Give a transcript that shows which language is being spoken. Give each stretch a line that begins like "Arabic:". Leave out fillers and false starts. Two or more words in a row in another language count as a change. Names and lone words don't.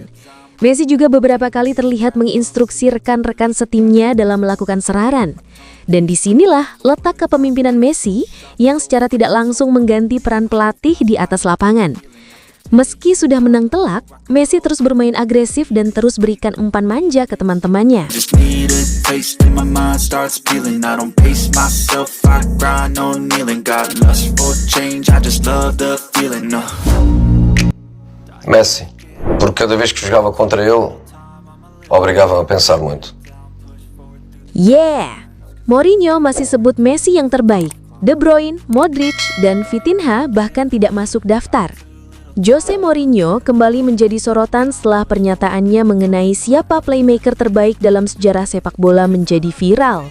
Indonesian: Messi juga beberapa kali terlihat menginstruksi rekan-rekan setimnya dalam melakukan serangan. Dan disinilah letak kepemimpinan Messi yang secara tidak langsung mengganti peran pelatih di atas lapangan. Meski sudah menang telak, Messi terus bermain agresif dan terus berikan umpan manja ke teman-temannya.
Portuguese: Messi, porque cada vez que jogava contra ele, obrigava-me a pensar muito. Yeah!
Indonesian: Mourinho masih sebut Messi yang terbaik. De Bruyne, Modric, dan Vitinha bahkan tidak masuk daftar. Jose Mourinho kembali menjadi sorotan setelah pernyataannya mengenai siapa playmaker terbaik dalam sejarah sepak bola menjadi viral.